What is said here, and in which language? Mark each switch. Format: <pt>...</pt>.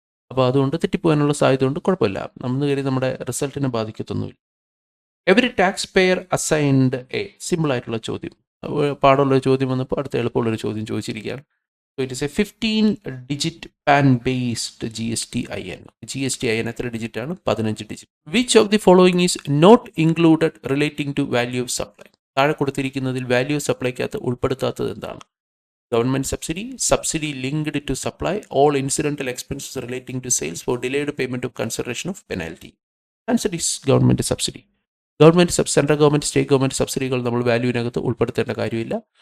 <ml>അപ്പോൾ അതുകൊണ്ട് തെറ്റിപ്പോകാനുള്ള സാധ്യത ഉണ്ട്. കുഴപ്പമില്ല, നമ്മൾ കയറി നമ്മുടെ റിസൾട്ടിനെ ബാധിക്കത്തൊന്നുമില്ല.</ml> <en>Every taxpayer assigned a.</en> <ml>സിമ്പിളായിട്ടുള്ള ചോദ്യം, പാടുള്ള ചോദ്യം വന്നപ്പോൾ അടുത്ത എളുപ്പമുള്ളൊരു ചോദ്യം ചോദിച്ചിരിക്കുകയാണ്.</ml> <en>So it is a 15-digit PAN-based GSTIN.</en> <ml>GSTIN എത്ര ഡിജിറ്റ് ആണ്? 15 digit.</ml> <en>Which of the following is not included relating to value of supply?</en> <ml>താഴെ കൊടുത്തിരിക്കുന്നതിൽ വാല്യൂ ഓഫ് സപ്ലൈക്കകത്ത് ഉൾപ്പെടുത്താത്തത് എന്താണ്?</ml> <en>Government subsidy, subsidy linked to supply, all incidental expenses relating to sales for delayed payment of consideration of penalty. Answer is government subsidy.</en> <ml>Central government, state government സബ്സിഡികൾ നമ്മൾ വാല്യൂവിനകത്ത് ഉൾപ്പെടുത്തേണ്ട കാര്യമില്ല.</ml>